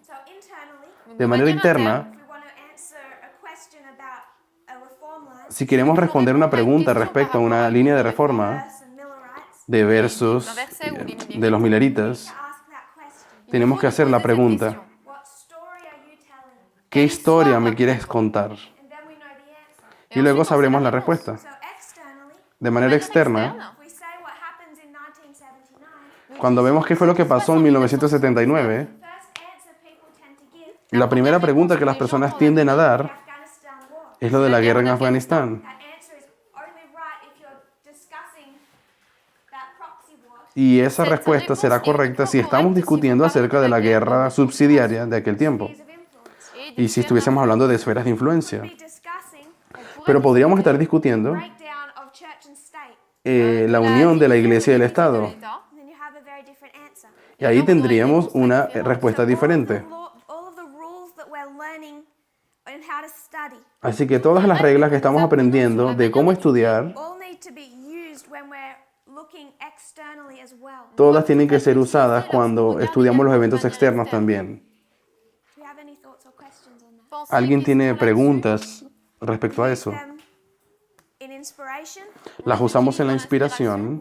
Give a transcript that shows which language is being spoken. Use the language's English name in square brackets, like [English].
[English] So internally, [Spanish] De manera interna, [English] if we want to answer a question about a reform line, [Spanish] si queremos responder una pregunta respecto a una línea de reforma [English] verse and Millerites, [Spanish] de versos de los mileritas, [English] to ask that question. [Spanish] tenemos que hacer la pregunta, [English] What story are you telling? [Spanish] ¿qué historia me quieres contar? [English] And then we know the answer. [Spanish] Y luego sabremos la respuesta. [English] So externally, [Spanish] De manera externa, [English] if we say what happens in 1979, [Spanish] cuando vemos qué fue lo que pasó en 1979, [English] first answer people tend to give [Spanish] la primera pregunta que las personas tienden a dar [English] Afghanistan war. [Spanish] es lo de la guerra en Afganistán. [English] That answer is only right if you're discussing that proxy war. [Spanish] Y esa respuesta será correcta si estamos discutiendo acerca de la guerra subsidiaria de aquel tiempo. [English] Spheres of influence. [Spanish] Y si estuviésemos hablando de esferas de influencia. [English] Be discussing [Spanish] Pero podríamos estar discutiendo [English] breakdown of church and state. [Spanish] la unión de la iglesia y el Estado. [English] And then you have a very different answer. [Spanish] Y ahí tendríamos una respuesta diferente. [English] All of the rules that we're learning and how to study [Spanish] Así que todas las reglas que estamos aprendiendo de cómo estudiar, [English] all need to be used when we're looking externally as well. [Spanish] todas tienen que ser usadas cuando estudiamos los eventos externos también. [English] Do you have any thoughts or questions on that? [Spanish] ¿Alguien tiene preguntas respecto a eso? [English] Them in inspiration, [Spanish] Las usamos en la inspiración,